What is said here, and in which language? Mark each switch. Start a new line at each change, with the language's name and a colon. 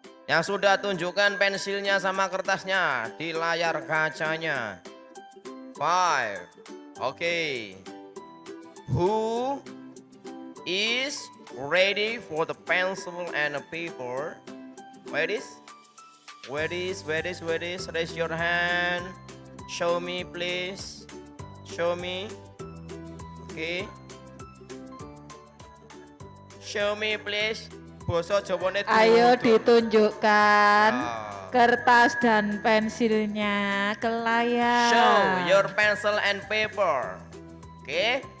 Indonesian: Yang sudah tunjukkan pensilnya sama kertasnya di layar kacanya.
English: 5. Okay. Who is ready for the pencil and a paper? Where is? Raise your hand. Show me please. Show me. Okay. Show me please.
Javanese: Basa Jawane.
Indonesian: Ayo ditunjukkan kertas dan pensilnya ke layar.
English: Show your pencil and paper. Okay.